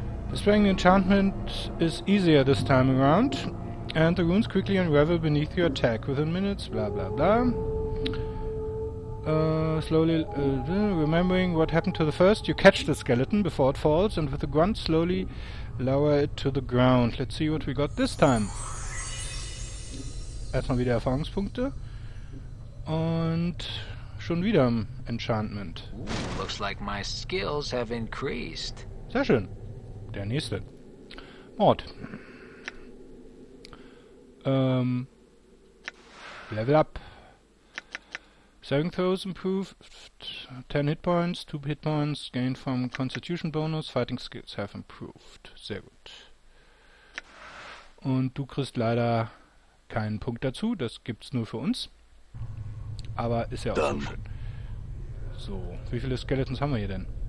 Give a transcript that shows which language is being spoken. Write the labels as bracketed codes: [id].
[en] Dispelling the enchantment is easier this time around, and the runes quickly unravel beneath your attack within minutes, blah blah blah. Slowly remembering what happened to the first, you catch the skeleton before it falls and with a grunt slowly lower it to the ground. Let's see what we got this time. [de] Erstmal wieder Erfahrungspunkte. Und schon wieder ein Enchantment. [en] Ooh, looks like my skills have increased. [de] Sehr schön. Der nächste. Mord. [en] Level up. Saving throws improved. 10 hit points, 2 hit points gained from Constitution bonus. Fighting skills have improved. [de] Sehr gut. Und du kriegst leider keinen Punkt dazu. Das gibt's nur für uns. Aber ist ja auch so schön. So, wie viele Skeletons haben wir hier denn?